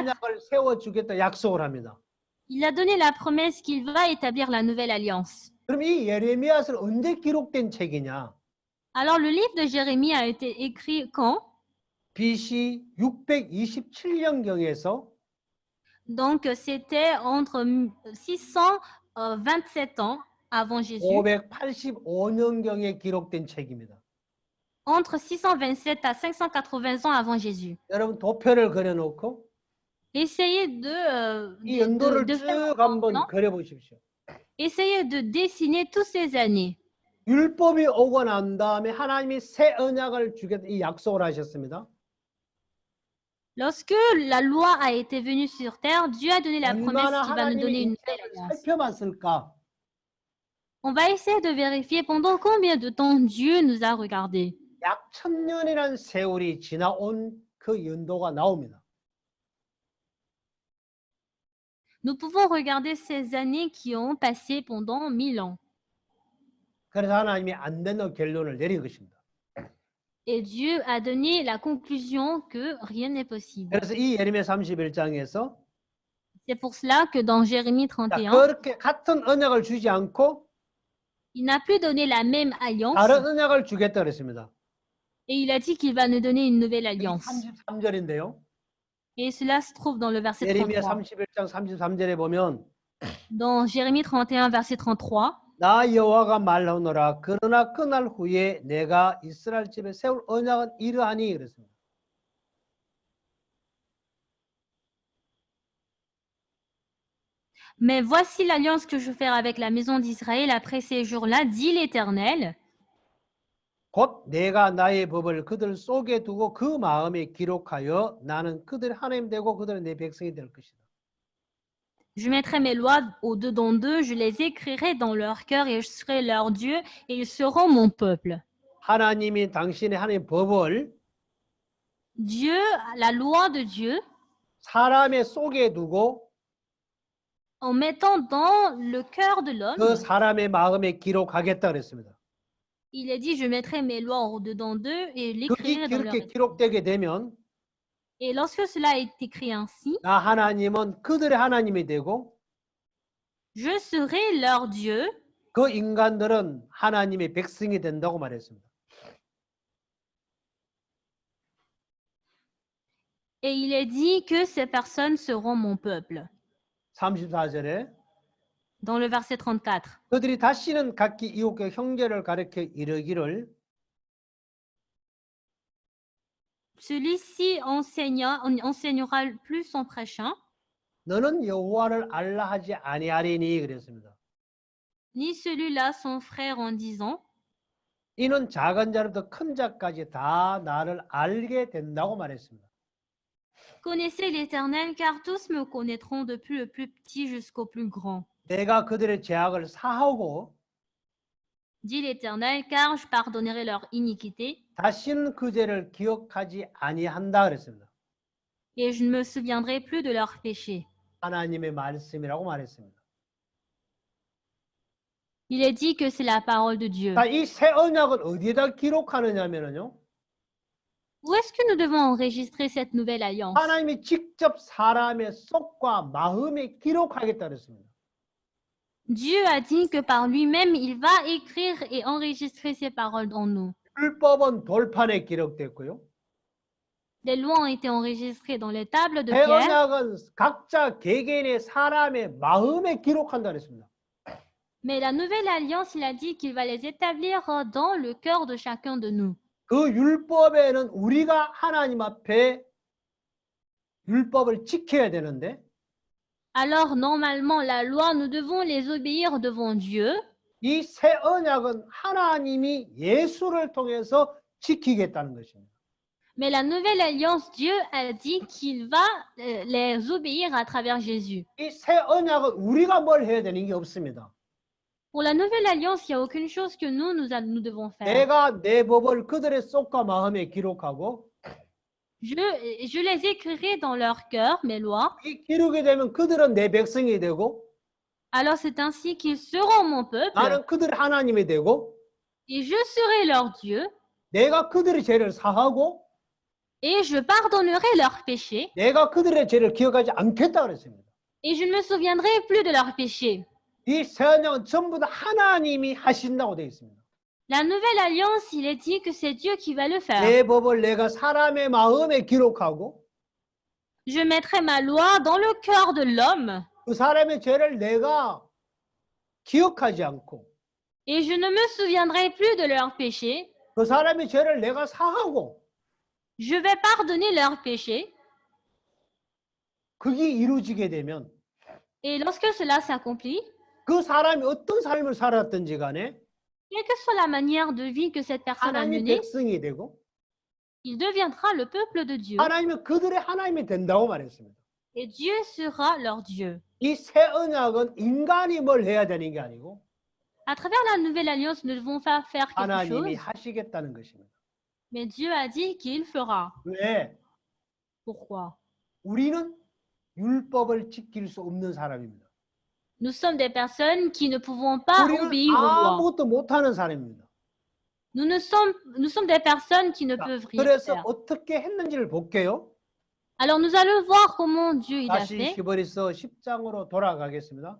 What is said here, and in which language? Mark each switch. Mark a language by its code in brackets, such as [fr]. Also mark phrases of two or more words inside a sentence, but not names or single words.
[ko] 언약을 세워주겠다 약속을 합니다. [fr] il a donné la promesse qu'il va établir la nouvelle alliance. [ko] 그럼 이 예레미야서는 언제 기록된 책이냐? [fr] Alors le livre de Jérémie a été écrit quand? [ko] BC 627년경에서 [fr] Donc c'était entre 627 ans avant Jésus, [ko] 585년경에 기록된 책입니다. [fr] entre 627 à 580 ans avant Jésus. [ko] 여러분 도표를 그려놓고 [fr] Essayez [ko] 이 연도를 [fr] de faire [ko] 쭉 한번 [fr] non? [ko] 그려보십시오. [fr] Essayez de dessiner toutes ces années. [ko] 율법이 오고 난 다음에 하나님이 새 언약을 주겠다 이 약속을 하셨습니다. [fr] Lorsque la loi a été venue sur terre, Dieu a donné la promesse [ko] 얼마나 [fr] qu'il va nous donner [ko] 하나님의 [fr] une nouvelle [ko] 인생을 [fr] alliance. [ko] 살펴봤을까? [fr] On va essayer de vérifier pendant combien de temps Dieu nous a regardés. [ko] 약 1000년이라는 세월이 지나온 그 연도가 나옵니다. [fr] Nous pouvons regarder ces années qui ont passé pendant 1000 ans. [ko] 그래서 하나님이 안 된다고 결론을 내린 것입니다. [fr] Et Dieu a donné la conclusion que rien n'est possible. [ko] 그래서 이 예레미야 31장에서 [fr] C'est pour cela que dans Jérémie 31, [ko] 그렇게 같은 언약을 주지 않고 [fr] il n'a plus donné la même alliance [ko] 다른 언약을 주겠다 그랬습니다. [fr] et il a dit qu'il va nous donner une nouvelle alliance. [ko] 33절인데요. [fr] Et cela se trouve dans le verset [ko] 예레미야 [fr] 33. [ko] 31장 33절에 보면 [fr] Dans Jérémie 31, verset 33, [ko] 나 여호와가 말하노라 그러나 그날 후에 내가 이스라엘 집에 세울 언약은 이러하니 그랬습니다. [fr] mais voici l'alliance que je ferai avec la maison d'Israël après ces jours-là, dit l'Éternel. [ko] 곧 내가 나의 법을 그들 속에 두고 그 마음에 기록하여 나는 그들 하나님 되고 그들은 내 백성이 될 것이다. [fr] Je mettrai mes lois au-dedans d'eux, je les écrirai dans leur cœur et je serai leur Dieu et ils seront mon peuple. [ko] 하나님이 당신의 하나님 법을 [fr] Dieu, la loi de Dieu, [ko] 사람의 속에 두고 [fr] en mettant dans le cœur de l'homme. [ko] 그 사람의 마음에 기록하겠다 그랬습니다. [fr] Il a dit, je mettrai mes lois au-dedans d'eux et [ko] 그게 [fr] l'écrirai dans leur [ko] 그렇게 [fr] esprit. [ko] 기록되게 되면 [fr] Et lorsque cela est écrit ainsi, [ko] 나 하나님은 그들의 하나님이 되고 [fr] je serai leur Dieu [ko] 그 인간들은 하나님의 백성이 된다고 말했습니다. [fr] et il est dit que ces personnes seront mon peuple. [ko] 34절에 [fr] Dans le verset 34. [ko] 그들이 다시는 각기 이웃과 형제를 가리켜 이르기를 [fr] Celui-ci enseignera plus son prochain, [ko] 너는 여호와를 알라 하지 아니하리니 그랬습니다. [fr] ni celui-là son frère en disant, [ko] 이는 작은 자로부터 큰 자까지 다 나를 알게 된다고 말했습니다. [fr] connaissez l'Éternel, car tous me connaîtront depuis le plus petit jusqu'au plus grand. [ko] 내가 그들의 죄악을 사하고 [fr] Dit l'Éternel, car je pardonnerai leur iniquité [ko] 다시는 그 죄를 기억하지 아니한다 그랬습니다. [fr] et je ne me souviendrai plus de leurs péchés. [ko] 하나님의 말씀이라고 말했습니다. [fr] Il est dit que c'est la parole de Dieu. [ko] 자, 이 새 언약을 어디에다 기록하느냐면요. [fr] Où est-ce que nous devons enregistrer cette nouvelle alliance? [ko] 하나님이 직접 사람의 속과 마음에 기록하겠다 그랬습니다. [fr] Dieu a dit que par lui-même, il va écrire et enregistrer ses paroles en nous. [ko] 율법은 돌판에 기록됐고요. [fr] Les lois ont été enregistrées dans les tables de [ko] 새 [fr] pierre, [ko] 언약은 각자 개개인의 사람의 마음에 기록한다 그랬습니다. [fr] mais la nouvelle alliance, il a dit qu'il va les établir dans le cœur de chacun de nous. [ko] 그 율법에는 우리가 하나님 앞에 율법을 지켜야 되는데 [fr] Alors, normalement, la loi, nous devons les obéir devant Dieu, [ko] 이 새 언약은 하나님이 예수를 통해서 지키겠다는 것입니다. [fr] mais la nouvelle alliance, Dieu a dit qu'il va les obéir à travers Jésus. [ko] 이 새 언약은 우리가 뭘 해야 되는 게 없습니다. [fr] Pour la nouvelle alliance, il n'y a aucune chose que nous devons faire. [ko] 내가 내 법을 그들의 속과 마음에 기록하고 [fr] Je les écrirai dans leur cœur, mes lois. [ko] 이 기록이 되면 그들은 내 백성이 되고 [fr] Alors c'est ainsi qu'ils seront mon peuple [ko] 나는 그들의 하나님이 되고 [fr] et je serai leur Dieu [ko] 내가 그들의 죄를 사하고 [fr] et je pardonnerai leurs péchés [ko] 내가 그들의 죄를 기억하지 않겠다 그랬습니다. [fr] et je ne me souviendrai plus de leurs péchés. [ko] 이 새 언약은 전부 다 하나님이 하신다고 되어 있습니다. [fr] La nouvelle alliance, il est dit que c'est Dieu qui va le faire. [ko] 내 법을 내가 사람의 마음에 기록하고 [fr] Je mettrai ma loi dans le cœur de l'homme [ko] 그 사람의 죄를 내가 기억하지 않고 [fr] et je ne me souviendrai plus de leurs péchés. [ko] 그 사람의 죄를 내가 사하고 [fr] Je vais pardonner leurs péchés [ko] 그게 이루어지게 되면 [fr] et lorsque cela s'accomplit, [ko] 그 사람이 어떤 삶을 살았든지 간에 [fr] quelle que soit la manière de vie que cette personne a [ko] 하나님의 [fr] menée, [ko] 백성이 되고 [fr] il deviendra le peuple de Dieu [ko] 하나님은 그들의 하나님이 된다고 말했습니다. [fr] et Dieu sera leur Dieu. [ko] 이 새 언약은 인간이 뭘 해야 되는 게 아니고 [fr] À travers la nouvelle alliance, nous ne devons pas faire quelque [ko] 하나님이 [fr] chose, [ko] 하시겠다는 것입니다. [fr] mais Dieu a dit qu'il fera. [ko] 왜? [fr] Pourquoi? [ko] 우리는 율법을 지킬 수 없는 사람입니다. [fr] Nous sommes des personnes qui ne pouvons pas [ko] 우리는 [fr] obéir aux lois. [ko] 아무것도 못하는 사람입니다. [fr] Nous sommes des personnes qui ne peuvent rien [ko] 그래서 [fr] faire. [ko] 어떻게 했는지를 볼게요. [fr] Alors nous allons voir comment Dieu il a [ko] 다시 [fr] fait. [ko] 히브리서 10장으로 돌아가겠습니다.